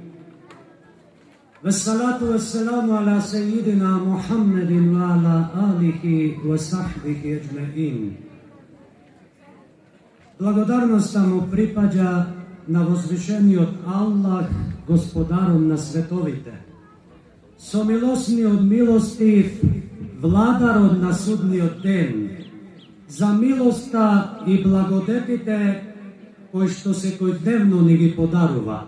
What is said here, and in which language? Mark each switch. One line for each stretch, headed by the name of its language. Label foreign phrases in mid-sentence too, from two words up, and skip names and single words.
Arabic: والصلاة والسلام على سيدنا محمد وعلى آله وصحبه أجمعين.
Macedonian: Благодарноста му припаѓа на возвишениот Аллах, Господаром на световите, со милосниот милостив, Владарот на судниот ден, за милоста и благодетите кои што секојдневно ни ги подарува.